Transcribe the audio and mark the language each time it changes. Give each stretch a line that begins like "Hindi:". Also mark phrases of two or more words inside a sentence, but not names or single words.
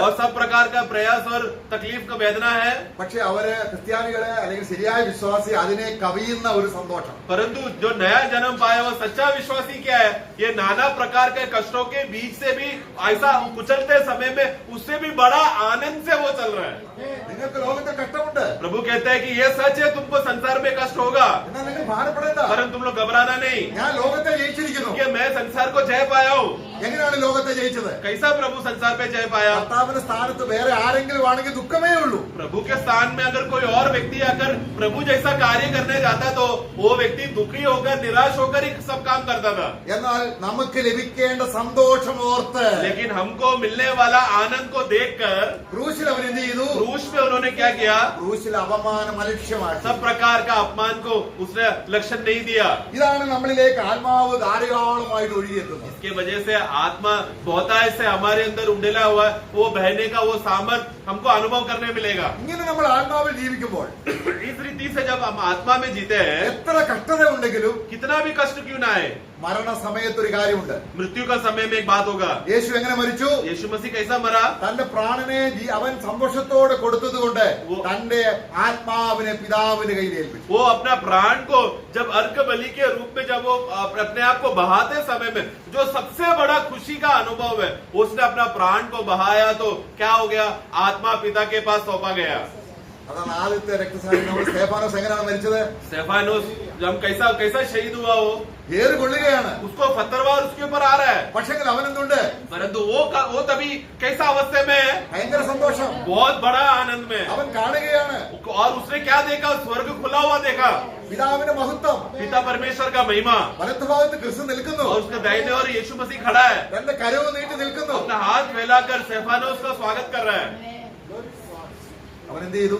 Hindi: और सब प्रकार का प्रयास और तकलीफ का वेदना है.
Malayalam: പക്ഷെ അവര് ക്രിസ്ത്യാനികളെ അല്ലെങ്കിൽ ശരിയായ വിശ്വാസി അതിനെ കവിയുന്ന ഒരു സന്തോഷം.
Hindi: परंतु जो नया जन्म पाया वो सच्चा विश्वासी क्या है? ये नाना प्रकार के कष्टों के बीच से भी ऐसा कुचलते समय में उससे भी बड़ा आनंद से वो चल रहा है.
Malayalam: നിങ്ങൾക്ക് ലോകത്തെ കഷ്ടമുണ്ട്,
Hindi: प्रभु कहते हैं कि ये सच है, तुमको संसार में कष्ट होगा,
Malayalam: എന്നാൽ നിങ്ങൾ ഭാരപ്പെടേണ്ട.
Hindi: परंतु तुम लोग घबराना नहीं,
Malayalam: ഞാൻ ലോകത്തെ ജയിച്ചിരിക്കുന്നു.
Hindi: क्योंकि मैं संसार को जय पाया हूँ.
Malayalam: എങ്ങനെയാണ് ലോകത്തെ ജയിച്ചത്?
Hindi: कैसा प्रभु संसार पे जय पाया?
Malayalam: കർത്താവിന്റെ സ്ഥാനത്ത് വേറെ ആരെങ്കിലും ആണെങ്കിൽ ദുഃഖമേ ഉള്ളൂ.
Hindi: प्रभु के स्थान में अगर कोई और व्यक्ति अगर प्रभु जैसा कार्य करने जाता तो वो व्यक्ति दुखी होकर निराश होकर ही सब काम करता था.
Malayalam: എന്നാൽ നമുക്ക് ലഭിക്കേണ്ട സന്തോഷം ഓർത്ത്
Hindi: लेकिन हमको मिलने वाला आनंद को देखकर
Malayalam: ക്രൂശിൽ അവൻ എന്ത് ചെയ്തു?
Hindi: क्रूस में उन्होंने क्या किया?
Malayalam: ക്രൂശിൽ അപമാനം അലക്ഷ്യമാക്കി.
Hindi: सब प्रकार का अपमान को उसने लक्षण नहीं दिया.
Malayalam: ഇതാണ് നമ്മളിലേക്ക് ആത്മാവ് ധാരാളമായിട്ട് ഒഴുകിയെത്തുന്നത്.
Hindi: इसके वजह से आत्मा बहुतायत से हमारे अंदर उंडेला हुआ है, वो बहने का वो सामर्थ हमको अनुभव करने मिलेगा.
Malayalam: ഇങ്ങനെ നമ്മൾ ആത്മാവിൽ ജീവിക്കുമ്പോൾ
Hindi: इस रीति से जब हम आत्मा में जीते हैं,
Malayalam: എത്ര കഷ്ടത ഉണ്ടെങ്കിലും
Hindi: कितना भी कष्ट क्यों ना आए,
Malayalam: മരണസമയത്ത് ഒരു കാര്യമുണ്ട്.
Hindi: मृत्यु का समय में एक बात होगा.
Malayalam: യേശു എങ്ങനെ മരിച്ചു?
Hindi: यीशु मसीह कैसा मरा?
Malayalam: തന്റെ പ്രാണനെ അവൻ സന്തോഷത്തോടെ കൊടുത്തതുകൊണ്ട്
Hindi: वो-
Malayalam: തന്റെ ആത്മാവിനെ പിതാവിന്റെ കയ്യിൽ ഏൽപ്പിച്ചു.
Hindi: वो अपना प्राण को जब अर्क बलि के रूप में जब वो अपने आप को बहाते समय में जो सबसे बड़ा खुशी का अनुभव है, उसने अपना प्राण को बहाया तो क्या हो गया? आत्मा पिता के पास सौंपा गया.
Malayalam: അതാണ് ആദ്യത്തെ രക്തസാക്ഷി. നമ്മൾ സ്തെഫാനോസ് എങ്ങനെയാണ് മരിച്ചത്?
Hindi: स्टेफानोस जब कैसा कैसा शहीद हुआ,
Malayalam: ഏറ് കൊള്ളുകയാണ്.
Hindi: उसको पत्थरवार उसके ऊपर आ रहा है,
Malayalam: പക്ഷേ അവൻ എന്തുണ്ട്?
Hindi: परंतु वो तभी कैसा अवस्था में है?
Malayalam: ഭയങ്കര സന്തോഷം.
Hindi: बहुत बड़ा आनंद में.
Malayalam: അവൻ കാണുകയാണ്
Hindi: और उसने क्या देखा? स्वर्ग खुला हुआ देखा,
Malayalam: പിതാവിന്റെ മഹത്വം.
Hindi: पिता परमेश्वर का महिमा,
Malayalam: വലത്തുഭാഗത്ത് ക്രിസ്തു നിൽക്കുന്നു,
Hindi: और उसके दाहिने और यीशु मसीह खड़ा है,
Malayalam: തന്റെ കരവ് നീട്ടി നിൽക്കുന്നു.
Hindi: अपना हाथ फैलाकर स्टेफानोस का स्वागत कर रहा है.
Malayalam: അവൻ എന്ത് ചെയ്തു?